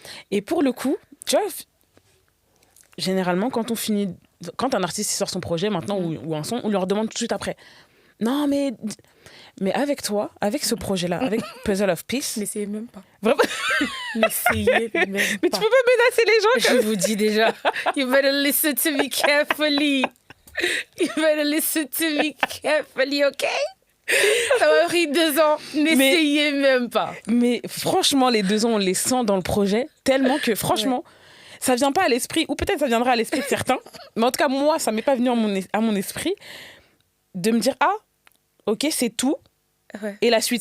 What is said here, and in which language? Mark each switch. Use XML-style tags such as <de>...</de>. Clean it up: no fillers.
<fr>Et pour le coup, tu vois, généralement, quand un artiste sort son projet maintenant ou un son, on leur demande tout de suite après. Non, mais avec toi, avec ce projet-là, avec Puzzle of Peace... N'essayez même pas. Vraiment. N'essayez même pas. Mais tu peux pas menacer les gens comme... Je vous dis déjà.</fr> <en>You better listen to me carefully. You better listen to me carefully, OK?</en> <fr>Ça m'a pris 2 ans. N'essayez même pas. Mais franchement, les 2 ans, on les sent dans le projet tellement que, franchement... Ouais. Ça vient pas à l'esprit, ou peut-être ça viendra à l'esprit de certains, mais en tout cas, moi, ça m'est pas venu à mon esprit de me dire, ok, c'est tout, et la suite.</fr>